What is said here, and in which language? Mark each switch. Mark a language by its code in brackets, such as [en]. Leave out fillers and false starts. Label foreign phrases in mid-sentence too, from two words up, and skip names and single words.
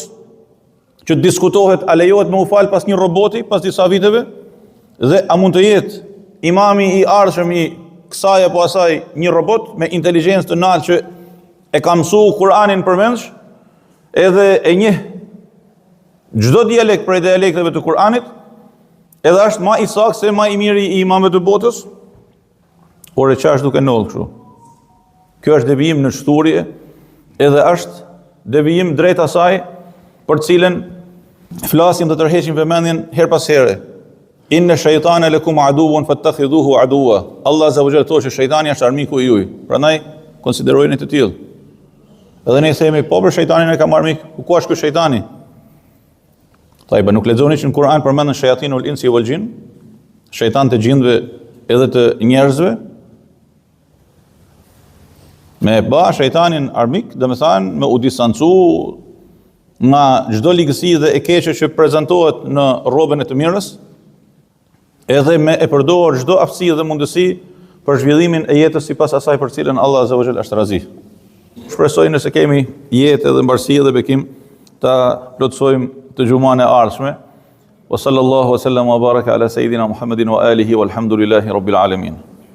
[sq] që diskutohet a lejohet me u fal pas një roboti, pas disa viteve, dhe a mund të jetë imami i ardhshëm i kësaj apo asaj një robot me inteligjencë të lartë që e ka mësuar Kur'anin përmendsh, edhe e njeh çdo dialekt prej dialekteve të Kur'anit, edhe është më i saktë se më i miri i imamëve të botës. Por e çash duke ndodhur kështu. Kjo është devijim në shturje, edhe është devijim drejt asaj për cilën flasim dhe tërheqim vëmendjen her pas here. [ar] إن الشيطان لكم عدو فاتخذوه عدوا. الله عز وجل [sq] thotë që shejtani është armiku i juaj. Prandaj konsiderojeni të tillë. Edhe ne themi po për shejtanin e ka marrë mik, ku është ky shejtani? Thajba nuk lexoni që në Kur'an përmenden [ar] شياطين الإنس والجن, [sq] shejtan të gjindëve edhe të njerëzve. Me ba shejtanin armik, dhe me thanë me u distancu nga çdo ligësi dhe e keqe që prezantohet në rrobën e të mirës, edhe me e përdor çdo aftësi dhe mundësi për zhvillimin e jetës sipas asaj për cilën [ar] الله عز وجل [sq] është razi. Shpresoj nëse kemi jetë edhe mbarësi dhe bekim ta plotësojmë të xhuman e ardhshme. [ar] وصلى الله وسلم وبارك على سيدنا محمد وآله والحمد لله رب العالمين.